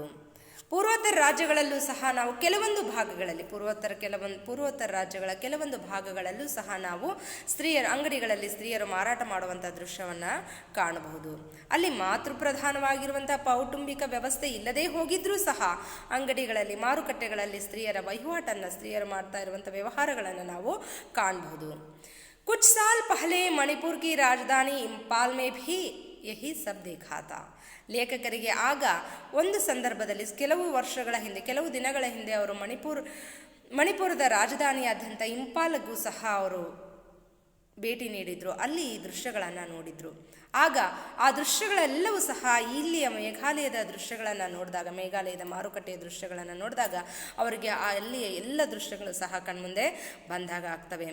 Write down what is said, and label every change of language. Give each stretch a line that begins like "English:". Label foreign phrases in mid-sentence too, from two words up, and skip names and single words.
Kannada: ಪೂರ್ವೋತ್ತರ ರಾಜ್ಯಗಳಲ್ಲೂ ಸಹ ನಾವು ಕೆಲವೊಂದು ಭಾಗಗಳಲ್ಲಿ ಪೂರ್ವೋತ್ತರ ರಾಜ್ಯಗಳ ಕೆಲವೊಂದು ಭಾಗಗಳಲ್ಲೂ ಸಹ ನಾವು ಅಂಗಡಿಗಳಲ್ಲಿ ಸ್ತ್ರೀಯರು ಮಾರಾಟ ಮಾಡುವಂಥ ದೃಶ್ಯವನ್ನು ಕಾಣಬಹುದು. ಅಲ್ಲಿ ಮಾತೃಪ್ರಧಾನವಾಗಿರುವಂಥ ಕೌಟುಂಬಿಕ ವ್ಯವಸ್ಥೆ ಇಲ್ಲದೇ ಹೋಗಿದ್ರೂ ಸಹ ಅಂಗಡಿಗಳಲ್ಲಿ ಮಾರುಕಟ್ಟೆಗಳಲ್ಲಿ ಸ್ತ್ರೀಯರು ಮಾಡ್ತಾ ಇರುವಂಥ ವ್ಯವಹಾರಗಳನ್ನು ನಾವು ಕಾಣಬಹುದು.
Hindi: कुछ साल पहले मणिपुर की राजधानी इंपाल में भी यही सब देखा था.
Kannada: ಲೇಖಕರಿಗೆ ಆಗ ಒಂದು ಸಂದರ್ಭದಲ್ಲಿ ಕೆಲವು ದಿನಗಳ ಹಿಂದೆ ಅವರು ಮಣಿಪುರದ ರಾಜಧಾನಿಯಾದಂಥ ಇಂಪಾಲ್ಗೂ ಸಹ ಅವರು ಭೇಟಿ ನೀಡಿದ್ರು. ಅಲ್ಲಿ ಈ ದೃಶ್ಯಗಳನ್ನು ನೋಡಿದ್ರು. ಆಗ ಆ ದೃಶ್ಯಗಳೆಲ್ಲವೂ ಸಹ ಇಲ್ಲಿಯ ಮೇಘಾಲಯದ ದೃಶ್ಯಗಳನ್ನು ನೋಡಿದಾಗ, ಮೇಘಾಲಯದ ಮಾರುಕಟ್ಟೆಯ ದೃಶ್ಯಗಳನ್ನು ನೋಡಿದಾಗ ಅವರಿಗೆ ಅಲ್ಲಿಯ ಎಲ್ಲ ದೃಶ್ಯಗಳು ಸಹ ಕಣ್ಮುಂದೆ ಬಂದಾಗ ಆಗ್ತವೆ.